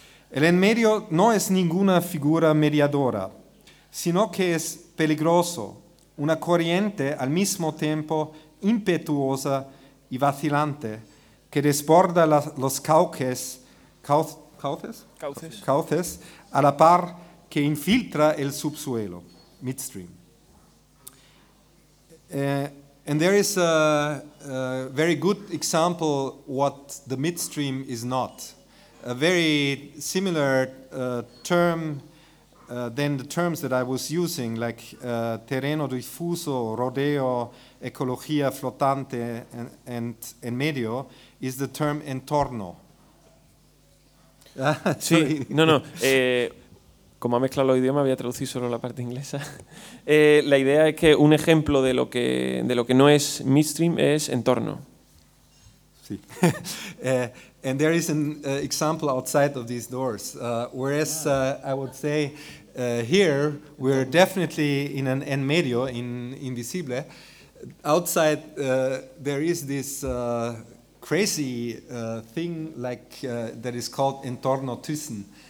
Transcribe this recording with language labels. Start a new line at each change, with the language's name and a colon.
Spanish: El en medio no es ninguna figura mediadora, sino que es peligroso, una corriente al mismo tiempo impetuosa y vacilante, que desborda los cauces a la par que infiltra el subsuelo, midstream.
English: And there is a very good example what the midstream is not. A very similar term than the terms that I was using, like terreno diffuso, rodeo, ecología flotante, and en medio, is the term entorno.
Spanish: Sí, no, no. Como ha mezclado los idiomas, voy a traducir solo la parte inglesa. La idea es que un ejemplo de lo que no es midstream es entorno. Sí.
English: And there is an example outside of these doors. Whereas I would say here we're definitely in an en medio, invisible. Outside there is this crazy thing like that is called entorno thyssen.